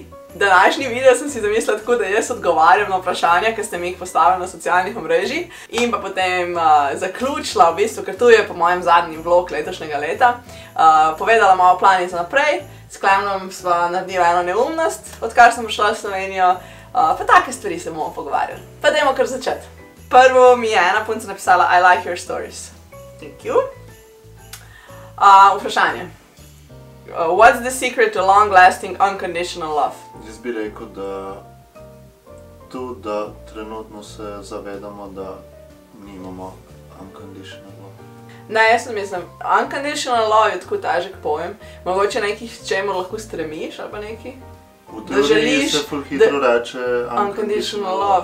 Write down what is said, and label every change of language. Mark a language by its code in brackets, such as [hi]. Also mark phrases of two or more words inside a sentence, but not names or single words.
[sl] Današnji video sem si zamislila tako, da jaz odgovarjam na vprašanja, ki ste mi jih postavili na socialnih omrežjih in pa potem zaključila v bistvu, ker tu je po mojem zadnji vlog letošnjega leta, povedala malo plani za naprej, s Klemenom sva naredila eno neumnost, odkar sem prišla v Slovenijo, pa take stvari se bomo pogovarjali. Pa dajmo kar začeti. Prvo mi je ena punca napisala [en] I like your stories. Thank you. [sl] Vprašanje. [en] What's the secret to long-lasting unconditional love? [sl] Jaz bi rekel, da trenutno se zavedamo, da nimamo [en] unconditional love. [sl] Ne, jaz mislim, [en] unconditional love [sl] je tako težek pojem. Mogoče nekih, čemu lahko stremiš ali pa nekaj? V teoriji se ful hitro reče [en] unconditional love.